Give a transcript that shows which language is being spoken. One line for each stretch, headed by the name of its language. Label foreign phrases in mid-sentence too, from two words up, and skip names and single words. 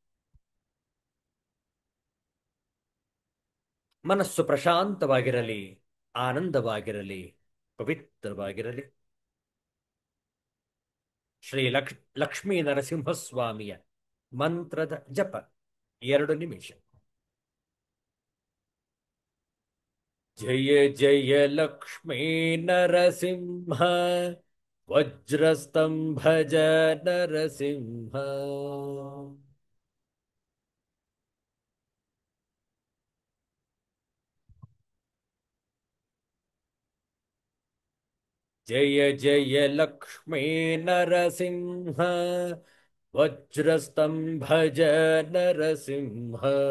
Kannada: ಮನಸ್ಸು ಪ್ರಶಾಂತವಾಗಿರಲಿ, ಆನಂದವಾಗಿರಲಿ, ಪವಿತ್ರವಾಗಿರಲಿ. ಶ್ರೀ ಲಕ್ಷ್ಮೀ ನರಸಿಂಹಸ್ವಾಮಿಯ ಮಂತ್ರದ ಜಪ 2 ನಿಮಿಷ. ಜಯ ಜಯ ಲಕ್ಷ್ಮೀ ನರಸಿಂಹ, ವಜ್ರಸ್ತಂಭಜ ನರಸಿಂಹ. ಜಯ ಜಯ ಲಕ್ಷ್ಮೀ ನರಸಿಂಹ, ವಜ್ರಸ್ತಂಭಜ ನರಸಿಂಹ.